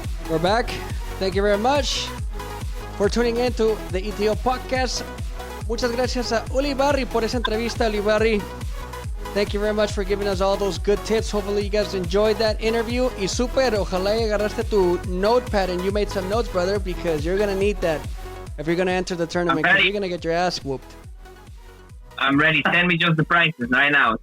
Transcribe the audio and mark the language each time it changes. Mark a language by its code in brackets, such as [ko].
[en] We're back. Thank you very much for tuning in to the ETO Podcast. [es] Muchas gracias a Ulibarri por esa entrevista, Ulibarri. [en] Thank you very much for giving us all those good tips. Hopefully you guys enjoyed that interview. [es] Y super, ojalá y agarraste tu notepad [en] and you made some notes, brother, because you're going to need that if you're going to enter the tournament. You're going to get your ass whooped. I'm ready. Send me just the prices right now.